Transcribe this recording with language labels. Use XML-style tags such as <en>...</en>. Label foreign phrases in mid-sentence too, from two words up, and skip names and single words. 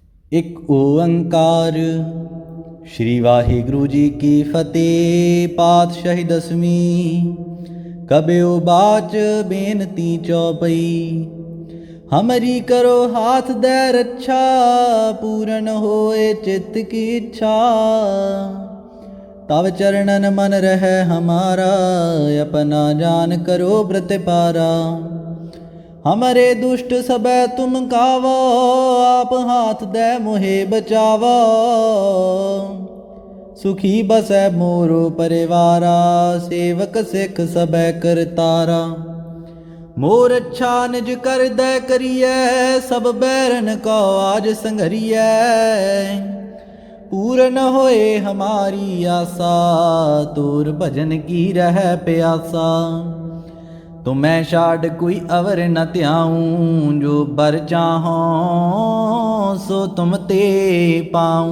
<pa>ਇੱਕ ਓੰਕਾਰ। ਸ੍ਰੀ ਵਾਹਿਗੁਰੂ ਜੀ ਕੀ ਫ਼ਤਿਹ।</pa> <bra>पातशाही दसवीं। कबियो बाच बेनती चौपई। हमरी करो हाथ दे रक्षा, पूरन होए चित्त की इच्छा। तव चरणन मन रहे हमारा, अपना जान करो प्रतिपारा। हमरे दुष्ट सबे तुम कावो, आप हाथ दे मोहे बचावो। सुखी बसै मोरो परिवारा, सेवक सिख सबे करतारा। मोर अच्छा निज कर दे करिए, सब बैरन को आज संघरिए। पूरन होए हमारी आशा, तोर भजन की रह प्यासा। तुम्हें छाड़ कोई अवर न त्याऊं, जो बर चाहो सो तुम ते पाऊं।</bra>